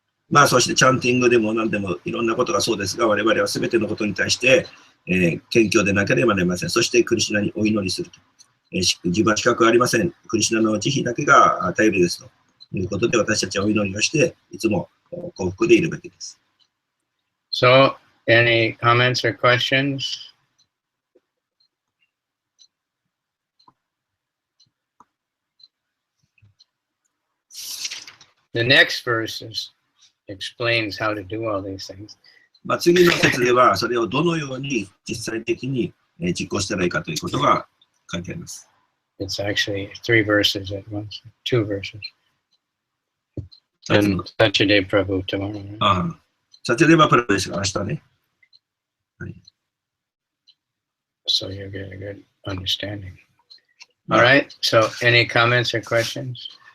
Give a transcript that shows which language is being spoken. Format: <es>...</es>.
<ja>まあ、そしてチャンティングでも何でもいろんなことがそうですが、我々は全てのことに対して、謙虚でなければなりません。そしてクリシュナにお祈りすると。自分は資格はありません。クリシュナの慈悲だけが頼りですということで、私たちはお祈りをして、いつも幸福でいるべきです。</ja> <en>So, any comments or questions? The next verse explains how to do all these things.</en> <ja>まあ、次の節では、それをどのように実際的に実行したらいいかということが書いてあります。</ja> <en>It's actually 3 verses at once, 2 verses. And Saturday Prabhu tomorrow. Right?</en> <ja>ああ、サチャデバプラですが、明日ね。はい、</ja> <en>So you'll get a good understanding. All right. So any comments or questions?</en>